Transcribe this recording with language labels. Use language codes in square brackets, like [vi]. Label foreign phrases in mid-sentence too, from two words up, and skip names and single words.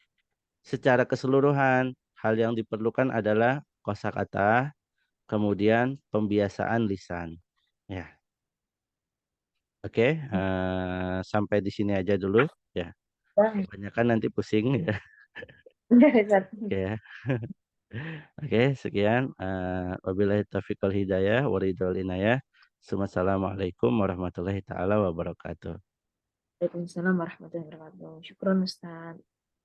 [id] Kemudian secara keseluruhan hal yang diperlukan adalah kosakata, kemudian pembiasaan lisan. Ya, oke, sampai di sini aja dulu ya. Bang. Kebanyakan nanti pusing ya. Oke ya. Oke, sekian. [ar] وبالله التوفيق والهداية ورضا العناية. والسلام عليكم ورحمة الله تعالى وبركاته. وعليكم السلام ورحمة الله وبركاته. شكرا أستاذ.